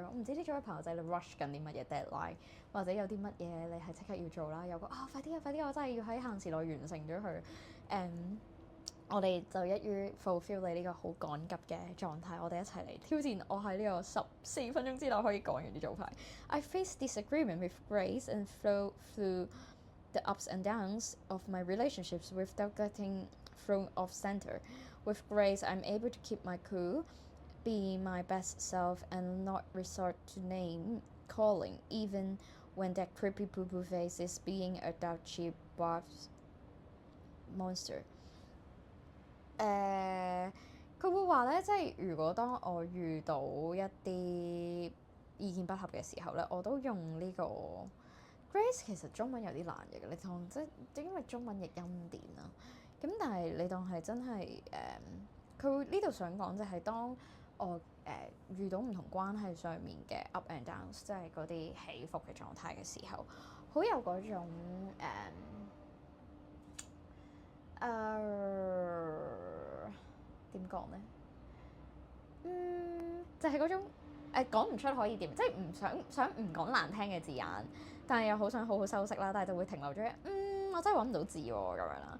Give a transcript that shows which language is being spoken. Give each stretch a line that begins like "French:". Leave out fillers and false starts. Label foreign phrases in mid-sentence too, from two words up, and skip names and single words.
Cantonese: 我唔知呢組嘅朋友仔你 rush 緊啲乜嘢 deadline，或者有啲乜嘢你係即刻要做啦。有個快啲啊，快啲！我真係要喺限時內完成咗佢。我哋就一於 fulfill 你呢個好趕急嘅狀態，我哋一齊嚟挑戰我喺呢個14分鐘之內可以講完啲組牌。
English: I faced disagreement with Grace and flow through the ups and downs of my relationships without getting thrown off center. With Grace, I'm able to keep my cool, be my best self, and not resort to name calling, even when that creepy poo poo face is being a douchey buff monster.
Cantonese: 佢會話咧，即係如果當我遇到一啲意見不合嘅時候咧，我都用呢個 Grace。其實中文有啲難嘅，你當即因為中文譯音典啦。咁但係你當係真係佢呢度想講就係當我遇到唔同關係上面嘅
English: up and downs，
Cantonese: 即係嗰啲起伏嘅狀態嘅時候，好有嗰種點講咧？就係嗰種講唔出可以點，即係唔想唔講難聽嘅字眼，但係又好想好好修飾啦，但係就會停留咗我真係揾唔到字喎咁樣啦。